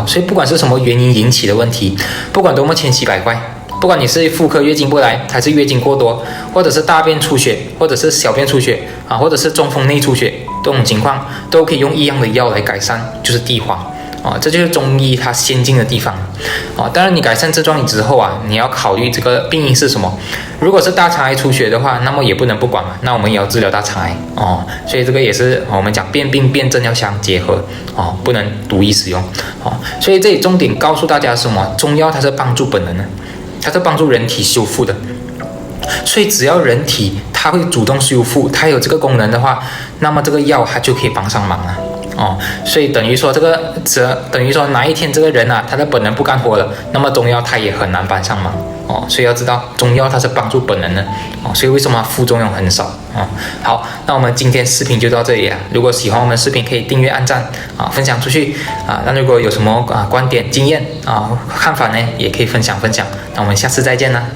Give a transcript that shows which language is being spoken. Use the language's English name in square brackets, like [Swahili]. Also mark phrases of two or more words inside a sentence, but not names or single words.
[Chinese] 所以不管是什麼原因引起的問題，不管多麼千奇百怪，不管你是妇科月經不來，還是月經過多，或者是大便出血，或者是小便出血或者是中風內出血，這種情況都可以用一樣的藥來改善，就是地黃這就是中醫它先進的地方當然你改善症狀之後你要考慮這個病因是什麼。如果是大腸癌出血的話，那麼也不能不管嘛，那我們也要治療大腸癌所以這個也是我們講辨病辨證要相結合不能獨一使用所以這裡重點告訴大家是什麼？中藥它是幫助本能的，它是幫助人體修復的，所以只要人体它会主动修復，它有這個功能的話，那麼這個藥它就可以幫上忙了所以等於說哪一天這個人他的本能不幹活了，那麼中藥它也很难幫上忙所以要知道中藥它是幫助本能的所以為什麼副作用很少好，那我們今天視頻就到這裡了。如果喜歡我們視頻，可以訂閱、按讚分享出去那如果有什麼觀點、經驗看法呢，也可以分享。那我們下次再見啦。